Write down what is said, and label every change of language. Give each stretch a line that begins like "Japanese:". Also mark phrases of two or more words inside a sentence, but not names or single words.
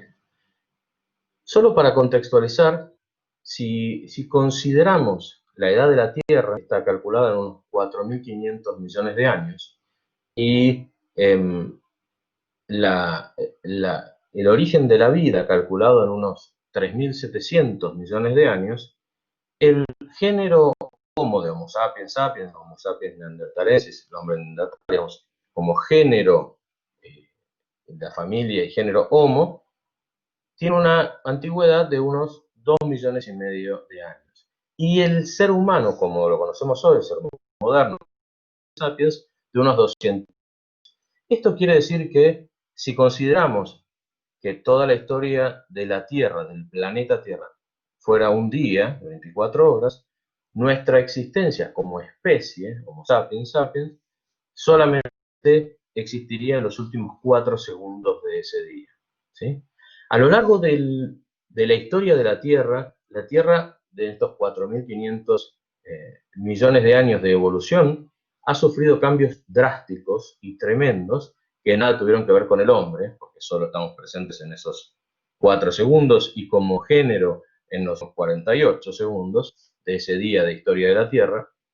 Spanish: Solo para contextualizar, si consideramos la edad de la Tierra, está calculada en unos 4.500 millones de años, y eh, el origen de la vida calculado en unos 3.700 millones de años, el género Homo de Homo sapiens sapiens, Homo sapiens neanderthalensis, el hombre neandertal, digamos, como género de la familia y género Homo, tiene una antigüedad de unos 2,5 millones de años. Y el ser humano, como lo conocemos hoy, el ser humano moderno, sapiens, de unos 200. Esto quiere decir que si consideramos que toda la historia de la Tierra, del planeta Tierra, fuera un día de 24 horas, nuestra existencia como especie, Homo sapiens sapiens, solamente existiría en los últimos 4 segundos de ese día, ¿sí? A lo largo de la historia de la Tierra de estos 4.500 millones de años de evolución ha sufrido cambios drásticos y tremendos que nada tuvieron que ver con el hombre, porque solo estamos presentes en esos 4 segundos y como género en los 48 segundos de ese día de historia de la Tierra.